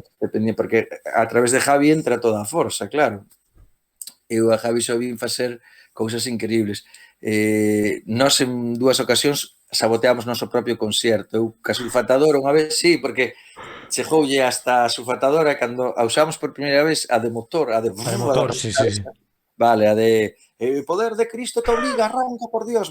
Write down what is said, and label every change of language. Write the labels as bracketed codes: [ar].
[gl] Este pendiente, porque a través de Javi entra toda a forza, claro. Eu a Javi só vin facer cousas increíbles. Nós en dúas ocasións saboteamos noso propio concierto. Eu ca sulfatadora unha vez, sí, porque chegoulle hasta a sulfatadora cando a usamos por primeira vez a de motor, a de... A de motor, sí, sí, sí. Vale, a de [es] el poder de Cristo te obliga, arranca, por Dios.